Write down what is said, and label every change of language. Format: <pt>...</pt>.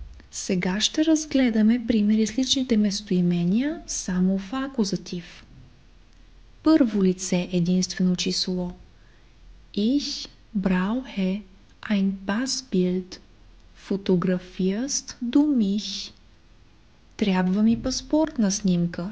<bg>Сега ще разгледаме примери с личните местоимения само в акузатив. Първо лице единствено число.</bg> <de>Ich brauche ein Passbild. Fotografierst du mich?</de> <bg>Трябва ми паспортна снимка.</bg>